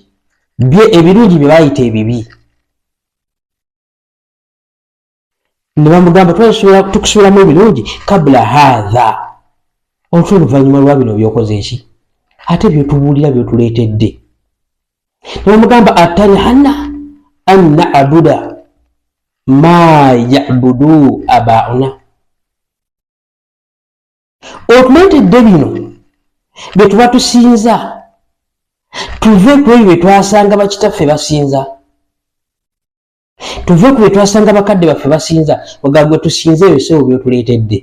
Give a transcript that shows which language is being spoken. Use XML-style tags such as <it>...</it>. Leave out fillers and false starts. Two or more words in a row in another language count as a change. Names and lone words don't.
<lg>Ebirungi bye bayita ebibi. Ne bamugamba tukusuubiramu ebirungi</lg> <ar>قبل هذا,</ar> <lg>olutwe oluvannyuma lwa bino byokoze eki? Ate byotubuulira byotuleetedde. Ne bamugamba</lg> <ar>أتنهانا أن نعبد ما يعبد آباؤنا,</ar> <lg>otuleetedde bino bye tuba tusinza, tuve ku ebyo bye twasanga bakitaffe basinza, tuve ku bye twasanga bakadde baffe basinza, ogagwe tusinze ebyo sebo byotuleetedde.</lg>